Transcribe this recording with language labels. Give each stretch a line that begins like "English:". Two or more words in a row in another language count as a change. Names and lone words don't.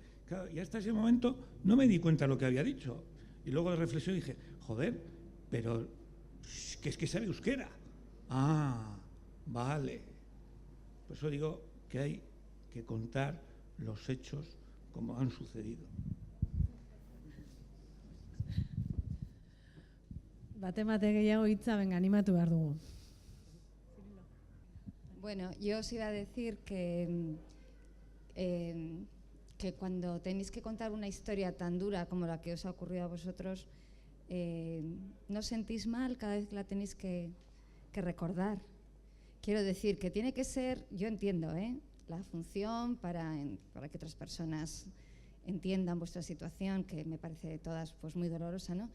Spanish: Claro, y hasta ese momento no me di cuenta de lo que había dicho. Y luego de reflexión dije, joder, pero que es que sabe euskera. Ah, vale. Por eso digo que hay que contar los hechos como han sucedido.
Basque: Bate gehiago hitza, venga, animatu behar dugu.
Spanish: Bueno, yo os iba a decir que cuando tenéis que contar una historia tan dura como la que os ha ocurrido a vosotros, no sentís mal cada vez que la tenéis que recordar. Quiero decir que tiene que ser, yo entiendo, la función para que otras personas entiendan vuestra situación, que me parece de todas pues muy dolorosa, ¿no?